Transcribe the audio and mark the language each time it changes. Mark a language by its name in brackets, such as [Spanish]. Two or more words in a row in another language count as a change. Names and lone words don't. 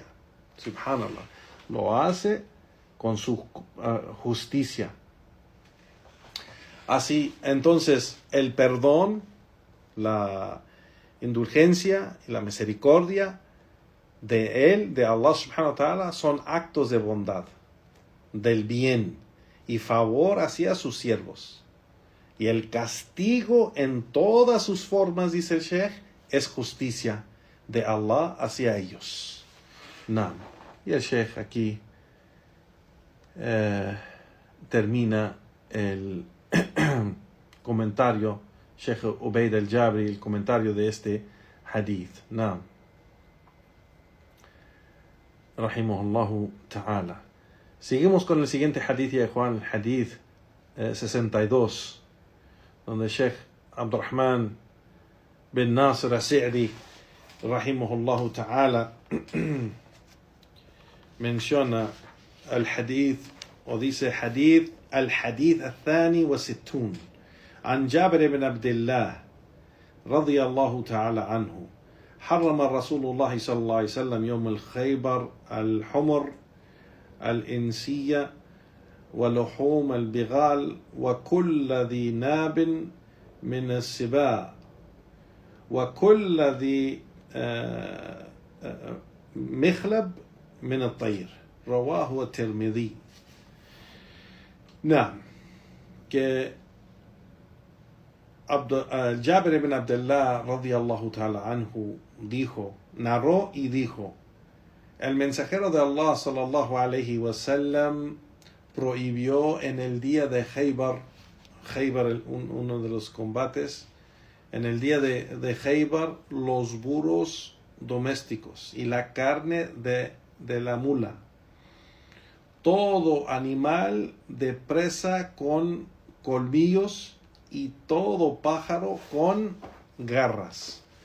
[Spanish] Subhanallah. Lo hace con su justicia. Así, entonces, el perdón, la indulgencia y la misericordia de Él, de [Arabic] الله سبحانه وتعالى, [Spanish] son actos de bondad, del bien y favor hacia sus siervos. Y el castigo en todas sus formas, dice el Sheikh, es justicia de Allah hacia ellos. No. Y el Sheikh aquí termina el comentario, Sheikh Ubaid al-Jabri, el comentario de este hadith. No. [Arabic] رحمه الله تعالى. [Spanish] Seguimos con el siguiente hadith, ya Juan, el hadith 62, donde Sheikh Abdurrahman bin Nasir al-Sa'di [Arabic] رحمه الله تعالى, [Spanish] menciona el hadith, o dice hadith, [Arabic] الحديث الثاني والستون عن جابر بن عبد الله رضي الله تعالى عنه حرم رسول الله صلى الله عليه وسلم يوم الخيبر الحمر الإنسية ولحوم البغال وكل ذي ناب من السباع وكل ذي مخلب من الطير رواه الترمذي. [Spanish] Naam, que Jabir ibn Abdullah [Arabic] رضي الله تعالى عنه [Spanish] narró y dijo: el mensajero de Allah [Arabic] صلى الله عليه وسلم [Spanish] prohibió en el día de Khaybar, uno de los combates, en el día de Khaybar, los burros domésticos y la carne de la mula, todo animal de presa con colmillos y todo pájaro con garras.